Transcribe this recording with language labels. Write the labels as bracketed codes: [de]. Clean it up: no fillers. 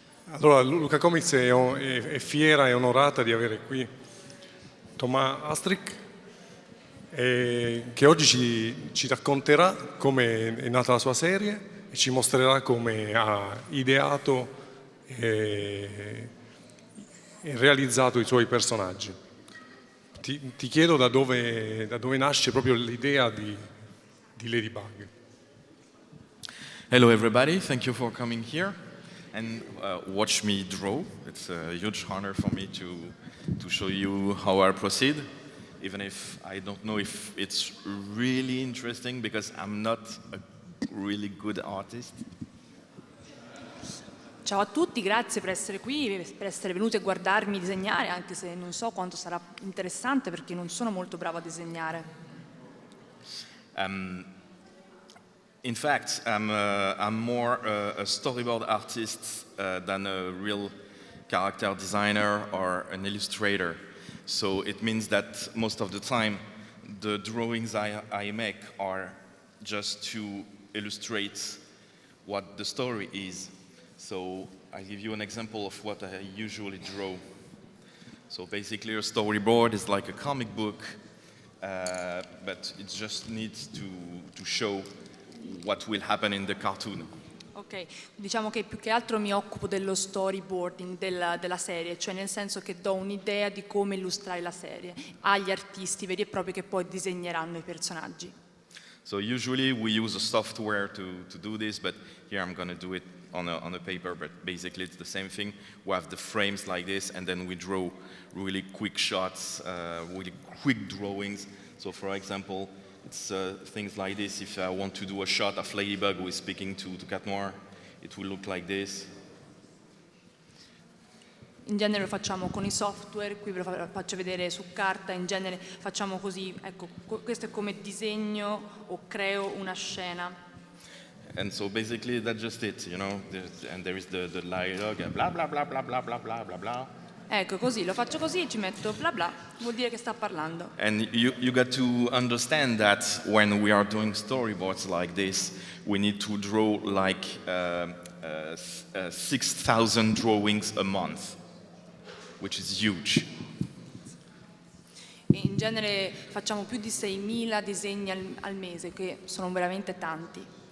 [it] Allora, Lucca Comics è fiera e onorata di avere qui Astruc, che oggi ci racconterà come è nata la sua serie e ci mostrerà come ha ideato e realizzato i suoi personaggi. Ti chiedo da dove nasce proprio l'idea di Ladybug. [en] Hello everybody, thank you for coming here and watch me draw. It's a huge honor for me to show you how I proceed, even if I don't know if it's really interesting because I'm not a really good artist. [it] Ciao a tutti, grazie per essere qui, per essere venuti a guardarmi disegnare, anche se non so quanto sarà interessante perché non sono molto bravo a disegnare. [en] In fact, I'm more a storyboard artist than a real character designer or an illustrator. So it means that most of the time, the drawings I make are just to illustrate what the story is. So I give you an example of what I usually draw. So basically, a storyboard is like a comic book, but it just needs to show what will happen in the cartoon. [it] Ok, diciamo che più che altro mi occupo dello storyboarding della serie, cioè nel senso che do un'idea di come illustrare la serie agli artisti veri e propri che poi disegneranno i personaggi. [en] So usually we use a software to do this, but here I'm going to do it on a paper, but basically it's the same thing. We have the frames like this, and then we draw really quick shots, really quick drawings. So for example, it's things like this. If I want to do a shot of Ladybug who is speaking to Cat Noir, it will look like this. [it] In genere lo facciamo con i software, qui ve lo faccio vedere su carta, in genere facciamo così, ecco, questo è come disegno o creo una scena. [en] And so basically that's just it, you know, and there is the dialogue, blah blah blah blah blah blah blah blah blah. [it] Ecco, così, lo faccio così e ci metto bla bla, vuol dire che sta parlando. [en] And you got to understand that when we are doing storyboards like this, we need to draw like 6,000 drawings a month, which is huge. [it] E in genere facciamo più di 6.000 disegni al mese, che sono veramente tanti.